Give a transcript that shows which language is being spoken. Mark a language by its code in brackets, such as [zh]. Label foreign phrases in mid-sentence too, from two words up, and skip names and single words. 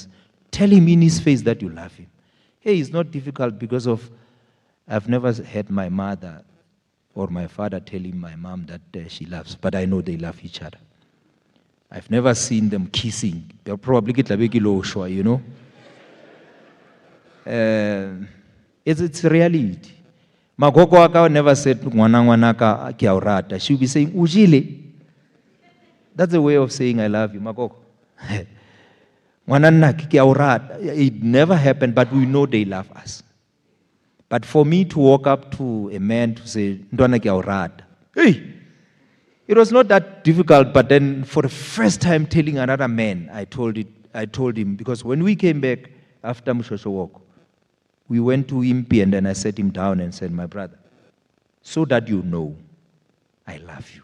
[en] Tell him in his face that you love him. Hey, it's not difficult because of, I've never had my mother or my father telling my mom that she loves, but I know they love each other. I've never seen them kissing. They'll probably get like a you know. It's reality. [tn] Makoko [en] aka never said [tn] ngwana ke a o rata. [en] She'll be saying ujile. That's a way of saying I love you, Makoko. [tn] Ngwana nna ke a o rata. [en] It never happened, but we know they love us. But for me to walk up to a man to say [tn] ndwana ke a o rata, [en] hey, it was not that difficult. But then for the first time telling another man, I told him, because when we came back after Mushosho walk, we went to Impi and then I sat him down and said, my brother, so that you know, I love you.